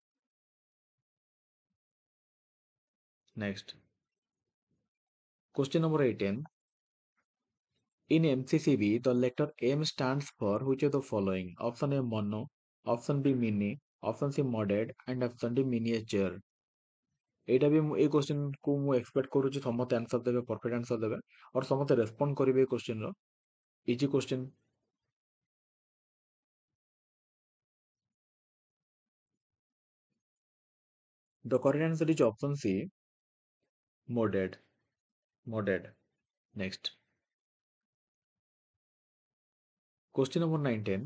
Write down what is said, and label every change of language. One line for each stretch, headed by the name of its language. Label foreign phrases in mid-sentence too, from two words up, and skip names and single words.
English: Next. Question number 18. In MCCB, the letter M stands for which of the following? Option A mono, option B mini, option C modded, and option D miniature.
Odia: এইটা ବି ମୁଁ ଏଇ କ୍ୱେଶ୍ଚିନ୍ କୁ ମୁଁ ଏକ୍ସପେକ୍ଟ କରୁଛି ସମସ୍ତେ ଆନ୍ସର ଦେବେ,
English: perfect answer
Odia: ଦେବେ और ସମସ୍ତେ ରେସ୍ପଣ୍ଡ କରିବେ ଏଇ କ୍ୱେଶ୍ଚିନ୍ ର.
English: easy question. The correct answer is option C modded. Next. Question number 19.